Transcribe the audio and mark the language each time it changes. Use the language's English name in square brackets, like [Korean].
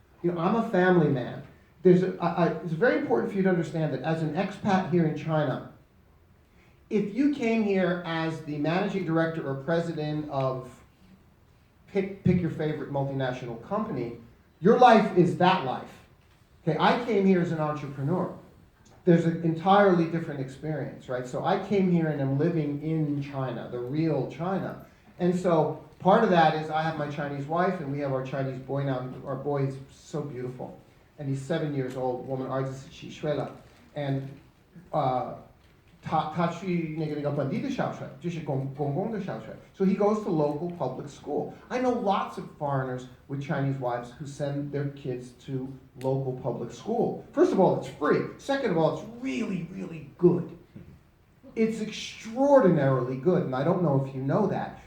[English] You know, I'm a family man. It's very important for you to understand that as an expat here in China, if you came here as the managing director or president of pick your favorite multinational company, your life is that life. Okay, I came here as an entrepreneur. There's an entirely different experience, right? So I came here and I'm living in China, the real China. And so part of that is I have my Chinese wife and we have our Chinese boy now. Our boy is so beautiful. And he's 7 years old, woman, and [Chinese] 他去那个本地的小学，就是公共的小学. [English] So he goes to local public school. I know lots of foreigners with Chinese wives who send their kids to local public school. First of all, it's free. Second of all, it's really, really good. It's extraordinarily good, and I don't know if you know that.